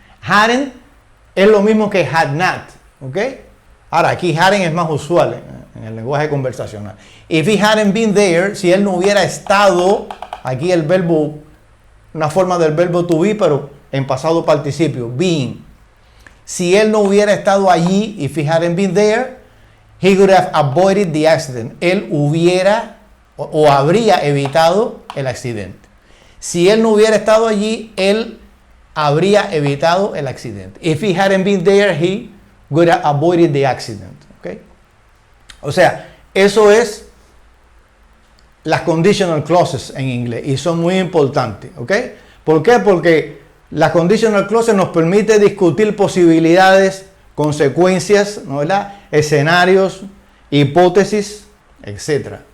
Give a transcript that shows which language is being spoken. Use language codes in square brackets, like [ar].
[es] Hadn't es lo mismo que had not. ¿Ok? Ahora, aquí hadn't es más usual en el lenguaje conversacional. [en] If he hadn't been there, [es] si él no hubiera estado, aquí el verbo, una forma del verbo to be, pero en pasado participio, being. Si él no hubiera estado allí, [en] if he hadn't been there, he would have avoided the accident. [es] Él hubiera o habría evitado el accidente. Si él no hubiera estado allí, él habría evitado el accidente. [en] If he hadn't been there, he would have avoided the accident. ¿Okay? [es] O sea, eso es las conditional clauses en inglés y son muy importantes. ¿Okay? ¿Por qué? Porque las conditional clauses nos permite discutir posibilidades, consecuencias, ¿no verdad? Escenarios, hipótesis, etc.